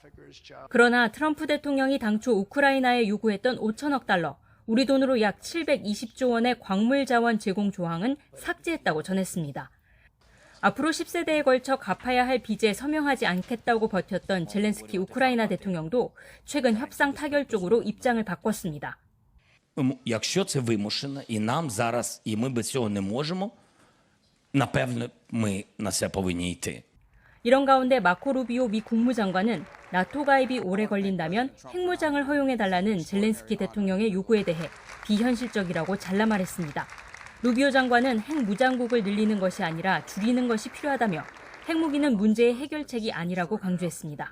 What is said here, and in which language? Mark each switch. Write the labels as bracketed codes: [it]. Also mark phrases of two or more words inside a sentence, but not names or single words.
[ko] 그러나 트럼프 대통령이 당초 우크라이나에 요구했던 5천억 달러, 우리 돈으로 약 720조 원의 광물 자원 제공 조항은 삭제했다고 전했습니다. 앞으로 10세대에 걸쳐 갚아야 할 빚에 서명하지 않겠다고 버텼던 젤렌스키 우크라이나 대통령도 최근 협상 타결 쪽으로 입장을 바꿨습니다. [uk] Якщо це вимушено, і нам зараз, і ми без цього не можемо, напевно, ми на це повинні йти. [ko] 이런 가운데 마코 루비오 미 국무장관은 나토 가입이 오래 걸린다면 핵무장을 허용해달라는 젤렌스키 대통령의 요구에 대해 비현실적이라고 잘라 말했습니다. 루비오 장관은 핵무장국을 늘리는 것이 아니라 줄이는 것이 필요하다며 핵무기는 문제의 해결책이 아니라고 강조했습니다.